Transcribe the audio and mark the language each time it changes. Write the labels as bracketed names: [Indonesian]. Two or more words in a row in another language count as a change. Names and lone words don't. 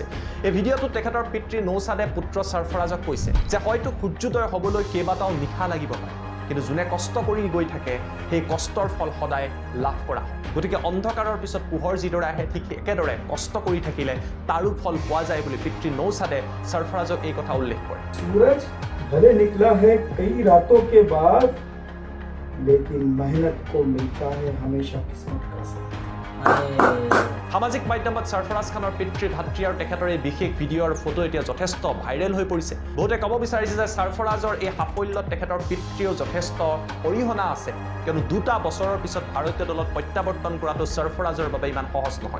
[Assamese] এই ভিডিঅ'টোত তেখেতৰ পিতৃ নৌচাদে পুত্ৰ সৰফৰাজক কৈছে যে হয়তো সূৰ্যোদয় হ'বলৈ কেইবাটাও নিশা লাগিব পাৰে, কিন্তু যোনে কষ্ট কৰি গৈ থাকে সেই কষ্টৰ ফল সদায় লাভ কৰা হয়। গতিকে অন্ধকাৰৰ পিছত পোহৰ যিদৰে আহে, ঠিক একেদৰে কষ্ট কৰি থাকিলে তাৰো ফল পোৱা যায় বুলি পিতৃ নৌচাদে সৰফৰাজক এই কথা উল্লেখ কৰে। [Hindi] सूरज भले निकला है कई रातों के बाद, लेकिन मेहनत को मिलता है हमेशा किस्मत का साथ। [Assamese] সামাজিক মাধ্যমত সৰফৰাজ খানৰ পিতৃ ভাতৃ আৰু তেখেতৰ এই বিশেষ ভিডিঅ' আৰু ফটো এতিয়া যথেষ্ট ভাইৰেল হৈ পৰিছে। বহুতে ক'ব বিচাৰিছে যে সৰফৰাজৰ এই সাফল্যত তেখেতৰ পিতৃও যথেষ্ট অৰিহণা আছে, কিয়নো 2টা বছৰৰ পিছত ভাৰতীয় দলত প্ৰত্যাৱৰ্তন কৰাটো সৰফৰাজৰ বাবে ইমান সহজ নহয়।